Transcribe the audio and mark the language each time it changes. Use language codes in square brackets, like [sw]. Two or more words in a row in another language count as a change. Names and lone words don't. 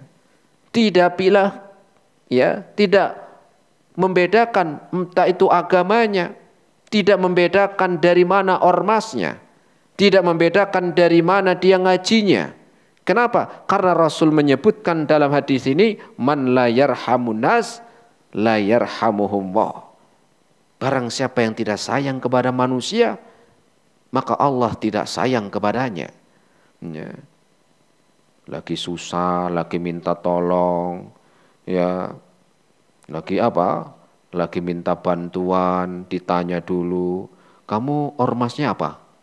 [id] Tidak pilih, ya, tidak membedakan entah itu agamanya. Tidak membedakan dari mana ormasnya. Tidak membedakan dari mana dia ngajinya. Kenapa? Karena Rasul menyebutkan dalam hadis ini, [ar] من لا يرحم الناس لا يرحمهم الله. [id] Barang siapa yang tidak sayang kepada manusia, maka Allah tidak sayang kepadanya. Ya. Lagi susah, lagi minta tolong, ya. Lagi apa? Lagi minta bantuan, ditanya dulu, kamu ormasnya apa?